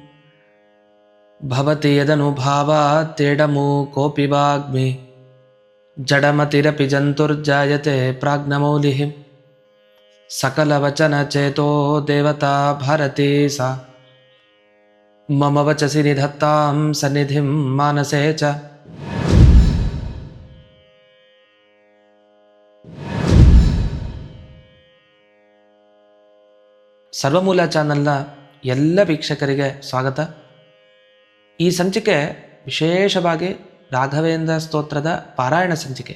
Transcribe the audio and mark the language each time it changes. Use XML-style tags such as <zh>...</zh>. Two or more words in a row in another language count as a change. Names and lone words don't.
<sa>भवति यदनुभावात्तेडमूकोऽपि वाग्मि जडमतिरपि जन्तुर्जायते प्राज्ञमौलिः सकलवचनचेतो देवता भारती सा मम वचसि निधत्तां सन्निधिं मानसे च।</sa> <kn>ಸರ್ವಮೂಲ ಚಾನಲ್ನ ಎಲ್ಲ ವೀಕ್ಷಕರಿಗೆ ಸ್ವಾಗತ. ಈ ಸಂಚಿಕೆ ವಿಶೇಷವಾಗಿ ರಾಘವೇಂದ್ರ ಸ್ತೋತ್ರದ ಪಾರಾಯಣ ಸಂಚಿಕೆ.</kn>